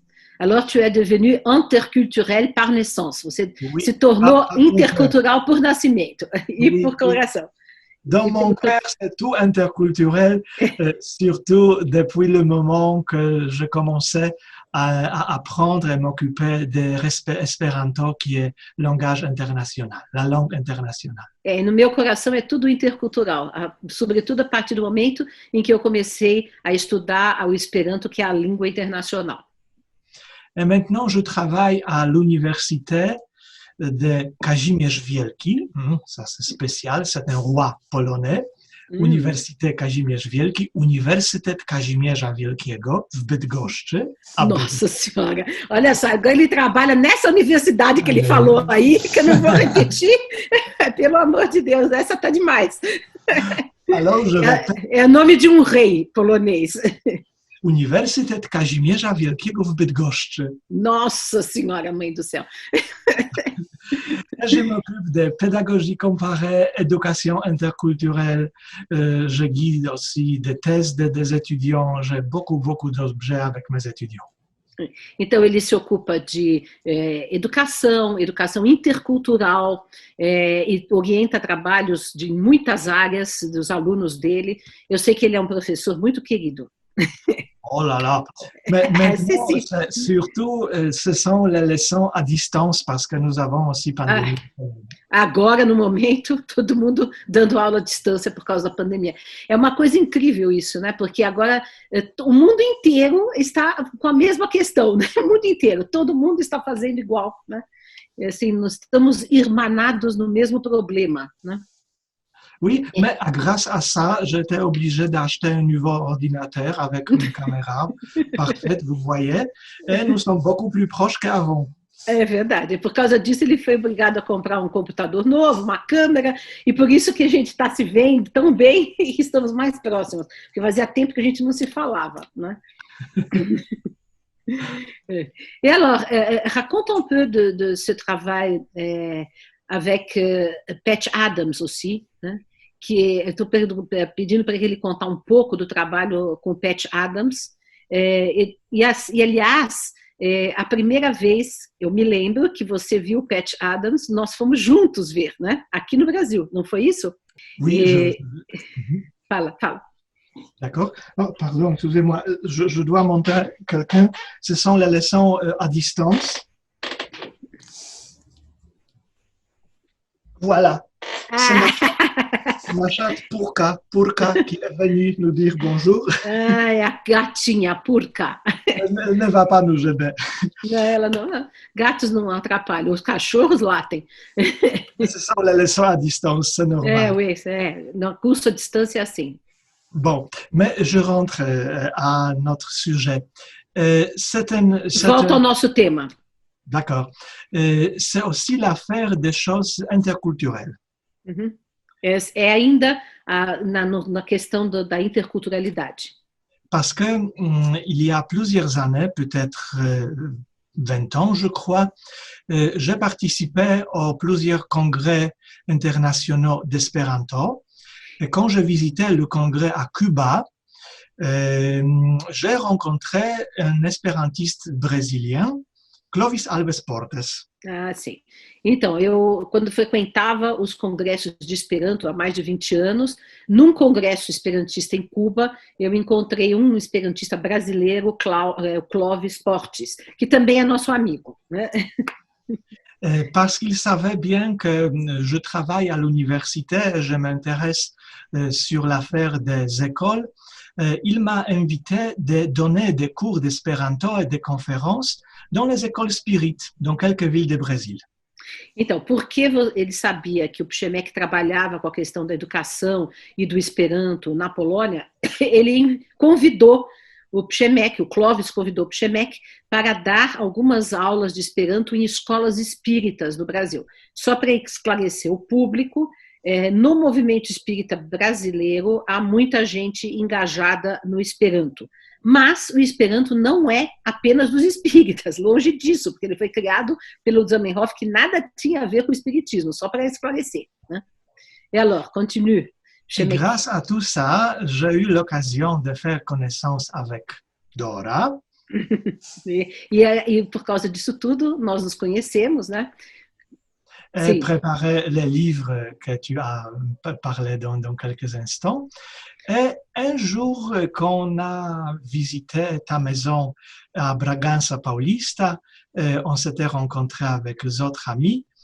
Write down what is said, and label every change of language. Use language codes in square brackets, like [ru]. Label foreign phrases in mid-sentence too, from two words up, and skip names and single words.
[fr] Alors, tu es devenu interculturel par naissance. [pt] Você se tornou intercultural por nascimento e por coloração. [fr] Dans mon cœur, c'est tout interculturel, surtout depuis le moment que je commençais à apprendre et m'occuper de l'espéranto, qui est langage international, la langue internationale. [pt] No meu coração é tudo intercultural, sobretudo a partir do momento em que eu comecei a estudar o Esperanto, que é a língua internacional. [fr] Et maintenant, je travaille à l'université de Kazimierz Wielki. Ça, c'est spécial, c'est un roi polonais. Université Kazimierz Wielki, Uniwersytet Kazimierza Wielkiego w Bydgoszczy. [pt] Nossa Senhora! Olha só, agora ele trabalha nessa universidade que ele falou aí, que eu não vou repetir. Pelo amor de Deus, essa tá demais. Alors, é o nome de um rei polonês. Uniwersytet Kazimierza Wielkiego w Bydgoszczy. Nossa Senhora, mãe do céu. [fr] Je m'occupe de pédagogie comparée, éducation interculturelle. Je guide aussi des thèses des étudiants. J'ai beaucoup d'objets avec mes étudiants. [pt] Então, ele se ocupa de educação intercultural, e orienta trabalhos de muitas áreas dos alunos dele. Eu sei que ele é um professor muito querido. [fr] Oh là là! Mais maintenant, surtout, ce sont les leçons à distance, parce que nous avons aussi pandemia. [pt] Agora, no momento, todo mundo dando aula à distância por causa da pandemia. É uma coisa incrível isso, né? Porque agora o mundo inteiro está com a mesma questão, né? O mundo inteiro, todo mundo está fazendo igual, né? Assim, nós estamos irmanados no mesmo problema, né? [fr] Oui, mais grâce à ça, j'étais obligé d'acheter un nouveau ordinateur avec une caméra parfaite, vous voyez, et nous sommes beaucoup plus proches qu'avant. [pt] É verdade. Por causa disso, ele foi obrigado a comprar um computador novo, uma câmera, e por isso que a gente está se vendo tão bem e estamos mais próximos, porque fazia tempo que a gente não se falava, né? [fr] Et alors, raconte un peu de ce travail avec Patch Adams aussi, né? [pt] Que eu estou pedindo para ele contar um pouco do trabalho com Patch Adams. Aliás, a primeira vez, eu me lembro que você viu Patch Adams, nós fomos juntos ver, né? Aqui no Brasil, não foi isso? Oui, Fala, fala. [fr] D'accord. Oh, pardon, excusez-moi, je dois montrer quelqu'un. Ce sont les leçons à distance. Voilà. C'est ma chatte Purka, qui est venue nous dire bonjour. [pt] É a gatinha Purka. [fr] Elle ne va pas nous aider. [pt] Ela não, gatos não atrapalham, os cachorros latem. [fr] Ce sont les leçons à distance, c'est normal. Oui, [pt] no curso à distância é assim. [fr] Bon, mais je rentre à notre sujet. [pt] Volta ao nosso tema. [fr] D'accord. C'est aussi l'affaire des choses interculturelles. Uhum. [pt] É ainda na questão da interculturalidade. [fr] Parce que il y a plusieurs années, peut-être 20 ans, je crois, j'ai participé à plusieurs congrès internationaux d'espéranto. Et quand je visitais le congrès à Cuba, j'ai rencontré un espérantiste brésilien, Clovis Alves Portes. [pt] Ah, sim. Então, quando frequentava os congressos de Esperanto há mais de 20 anos, num congresso esperantista em Cuba, eu encontrei um esperantista brasileiro, Clovis Portes, que também é nosso amigo, né? [fr] Parce qu'il savait bien que je travaille à l'université et je m'intéresse sur l'affaire des écoles. Il m'a invité de donner des cours d'espéranto et des conférences dans les écoles spirites, dans quelques villes [pt] do Brasil. Então, porque ele sabia que o Przemek trabalhava com a questão da educação e do Esperanto na Polônia, ele convidou o Przemek, o Clovis convidou o Przemek para dar algumas aulas de Esperanto em escolas espíritas no Brasil. Só para esclarecer o público, no movimento espírita brasileiro há muita gente engajada no Esperanto. Mas o Esperanto não é apenas dos espíritas, longe disso, porque ele foi criado pelo Zamenhof, que nada tinha a ver com o espiritismo, só para esclarecer, né? [fr] Et alors, continue. Et grâce à tout ça, j'ai eu l'occasion de faire connaissance avec Dora. [pt] E por causa disso tudo, nós nos conhecemos, né? [fr] Et préparer les livres que tu as parlé dans quelques instants. Et un jour, quand on a visité ta maison à Bragança Paulista, on s'était rencontrés avec les autres amis.